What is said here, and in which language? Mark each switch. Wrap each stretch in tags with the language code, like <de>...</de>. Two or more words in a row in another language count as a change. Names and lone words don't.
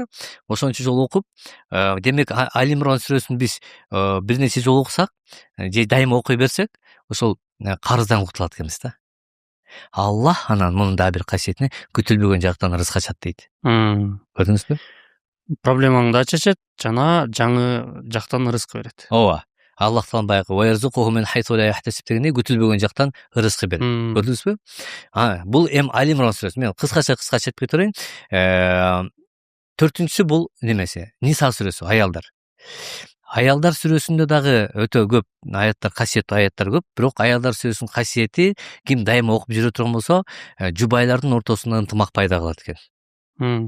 <ky>Ошончо жолу окуп, демек Али Имран сүрөсүн биз бир нече жолу окусак, же дайыма окуй берсек, ошол карыздан кутулат экенбиз да. Аллах анан мунун дагы бир касиетине күтүлбөгөн жактан рызык ачат дейт. Көрдүңүзбү? Проблемаңды чечет жана жаңы жактан рызык берет. Ооба. Аллах таалам баягы</ky> <ar>ويرزقه من حيث لا يحتسب</ar> <ky>дегендей күтүлбөгөн жактан рызык берет. Көрдүңүзбү? Бул Али Имран сүрөсү. Мен кыскача айтып кетейин. 4-үнчүсү бул немеси? Ниса сүрөсү, аялдар. Аялдар сүрөсүндө дагы өтө көп аяттар, касиеттүү аяттар көп. Бирок аялдар сүрөсүнүн касиети ким дайыма окуп жүрө турган болсо, жубайлардын ортосунда ынтымак пайда кылат экен.</ky>